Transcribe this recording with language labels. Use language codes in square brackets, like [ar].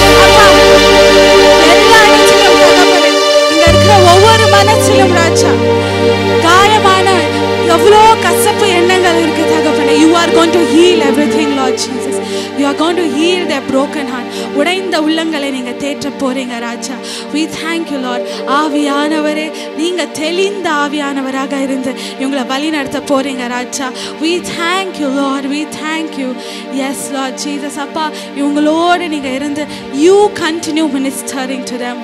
[ta] அப்பா, எல்லா இடத்திலும் தகப்பனே, இங்க இருக்கிற ஒவ்வொரு மனசிலும் ராஜா காயமான எவ்வளோ கசப்பு எண்ணங்கள் இருக்கு தகப்பனே. [en] You are going to heal everything Lord Jesus. You are going to heal their broken heart. [ta] உடைந்த உள்ளங்களை நீங்க தேற்ற போறீங்க ராஜா. [en] We thank you Lord. [ta] ஆவியானவரே, நீங்க தெளிந்த ஆவியானவராக இருந்து இவங்களை வழி நடத்த போறீங்க ராஜா. [en] We thank you Lord. We thank you. Yes Lord Jesus. [ta] அப்பா, இவங்களோடு நீங்க இருந்து [en] you continue ministering to them.